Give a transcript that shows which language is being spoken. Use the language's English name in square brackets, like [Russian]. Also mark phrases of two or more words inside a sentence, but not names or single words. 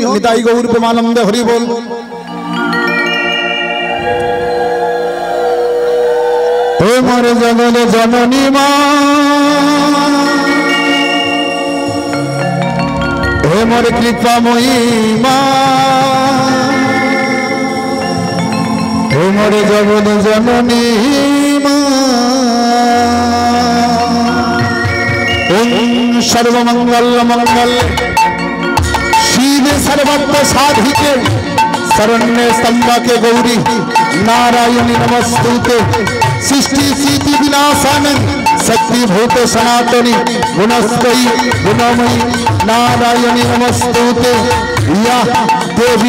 [Bangla] নিতাই গৌর প্রেমানন্দে হরি বল। হে মোর জগৎ জননী মা, হে মোর কৃপাময়ী মা, হে মোর জগৎ জননী মা, [Sanskrit] ওম সর্বমঙ্গল মঙ্গল শিবে সর্বত্র সাধিকে शरण्य स्तंभके गौरी नारायणी नमस्तुते सृष्टि स्थिति विनाशन शक्ति भूत सनातनी गुणस्कई गुणमयी नारायणी नमस्तुते या देवी